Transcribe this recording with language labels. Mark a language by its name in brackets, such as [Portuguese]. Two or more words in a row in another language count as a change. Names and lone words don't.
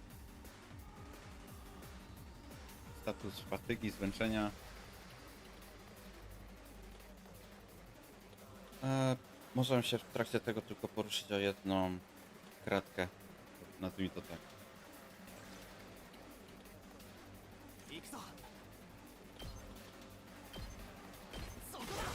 [Polish] Status fatygi, zmęczenia. Możemy się w trakcie tego tylko poruszyć o jedną kratkę. Nazwijmy to tak. [Japanese] 行くぞ。そこだ。